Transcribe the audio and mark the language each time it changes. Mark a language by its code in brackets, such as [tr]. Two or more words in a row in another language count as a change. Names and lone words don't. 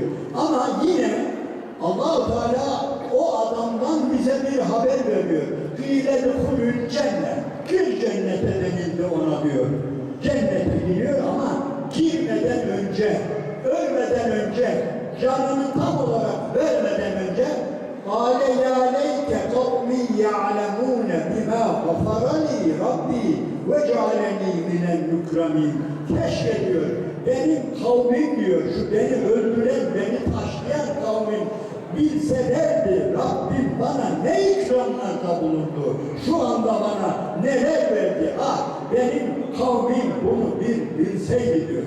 [tr] Ama yine Allah-u Teala o adamdan bize bir haber veriyor. [ar] قيل ادخل الجنة. [tr] Gir cennete denildi ona diyor. Cennete giriyor ama girmeden önce, ölmeden önce, canını tam olarak vermeden önce [ar] قَالَ يَا لَيْتَ قَوْمِي يَعْلَمُونَ بِمَا غَفَرَ لِي رَبِّي وَجَعَلَنِي مِنَ الْمُكْرَمِينَ. [tr] Keşke diyor, benim kavmim diyor, şu beni öldüren, beni taşlayan kavmim bilselerdi Rabbim bana ne ikramlarda bulundu, şu anda bana neler verdi, ah benim kavmim bunu bilseydi diyor.